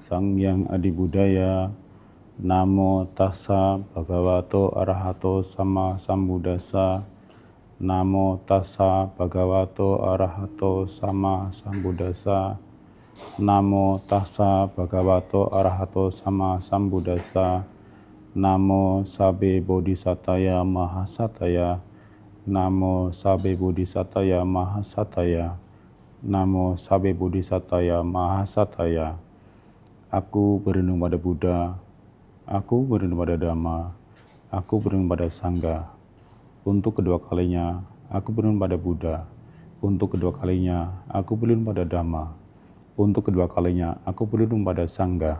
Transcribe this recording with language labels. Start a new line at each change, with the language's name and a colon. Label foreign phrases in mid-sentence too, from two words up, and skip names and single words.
Indonesian: Sang Hyang Adi Budaya,
Pali: Namo Tassa Bhagavato Arahato Sama Sambuddhassa, Namo Tassa Bhagavato Arahato Sama Sambuddhassa, Namo Tassa Bhagavato Arahato Sama Sambuddhassa, Namo Sabbe Bodhisataya Mahasataya, Namo Sabbe Bodhisataya Mahasataya, Namo Sabbe Bodhisataya Mahasataya.
Indonesian: Aku berlindung pada Buddha, aku berlindung pada Dhamma, aku berlindung pada Sangha. Untuk kedua kalinya, aku berlindung pada Buddha. Untuk kedua kalinya, aku berlindung pada Dhamma. Untuk kedua kalinya, aku berlindung pada Sangha.